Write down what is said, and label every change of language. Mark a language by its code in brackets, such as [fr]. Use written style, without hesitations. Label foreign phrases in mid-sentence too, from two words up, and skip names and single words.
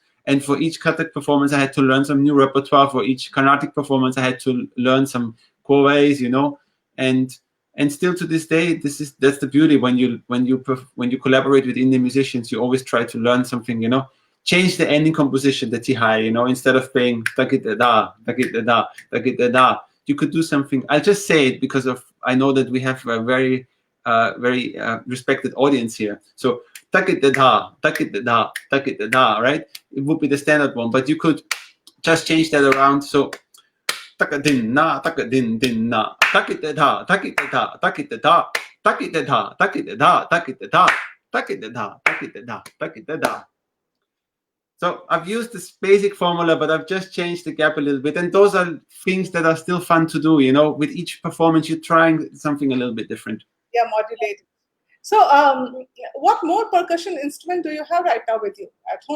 [en] And for each Kathak performance, I had to learn some new repertoire. For each Carnatic performance, I had to learn some koways, and still to this day, that's the beauty when you collaborate with Indian musicians. You always try to learn something, change the ending composition, the tihai, instead of playing takit da, takit da, takit da. You could do something. I'll just say it because I know that we have a very, very respected audience here. So takit da, takit da, takit da, right? It would be the standard one, but you could just change that around. So takadin na, takadin din na, takit da, takit da, takit da, takit da, takit da, takit da, takit da, takit da, takit da. So I've used this basic formula, but I've just changed the gap a little bit. And those are things that are still fun to do. With each performance, you're trying something a little bit different. Yeah, modulated. So, what more percussion instrument do you have right now with you at home?